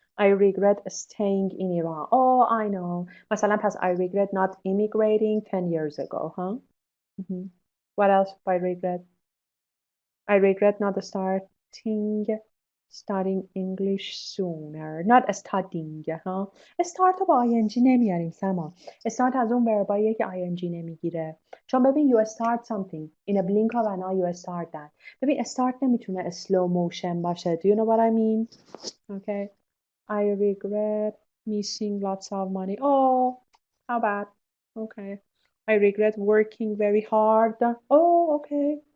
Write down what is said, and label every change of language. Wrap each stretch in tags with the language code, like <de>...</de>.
<en>I regret staying in Iran. Oh, I know.</en> <fa>مثلا پس</fa> <en>I regret not immigrating 10 years ago, huh? What else I regret? I regret not studying English sooner. Not studying, huh?</en> <fa>Start رو با ing نمیاریم سما. Start از اون ورباییه که ing نمیگیره. چون ببین</fa> <en>you start something. In a blink of an eye you start that.</en> <fa>ببین</fa> <en>start</en> <fa>نمیتونه</fa> <en>slow motion</en> <fa>باشه.</fa> <en>Do you know what I mean? Okay. I regret missing lots of money. Oh, how bad. Okay. I regret working very hard. Oh, okay.</en>